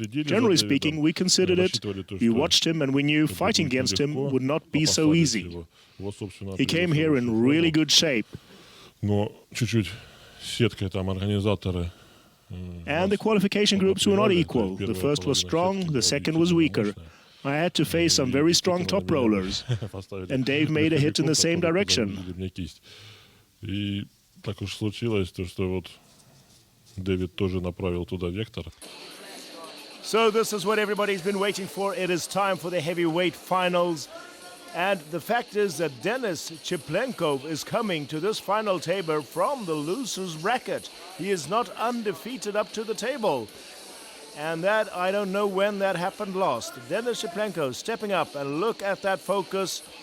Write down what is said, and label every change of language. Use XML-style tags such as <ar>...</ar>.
<en>Generally speaking, we considered it. We watched him and we knew fighting against him would not be so easy. He came here in really good shape.</en> <ru>Но чуть-чуть сеткой там организаторы...</ru> <en>And the qualification groups were not equal. The first was strong, the second was weaker. I had to face some very strong top rollers. And Dave made a hit in the same direction.</en> <ru>И так уж случилось, что вот Дэвид тоже направил туда вектор.</ru> <en>So this is what everybody's been waiting for. It is time for the heavyweight finals. And the fact is that Denis Cyplenkov is coming to this final table from the loser's bracket. He is not undefeated up to the table. And that, I don't know when that happened last. Denis Cyplenkov stepping up, and look at that focus.</en>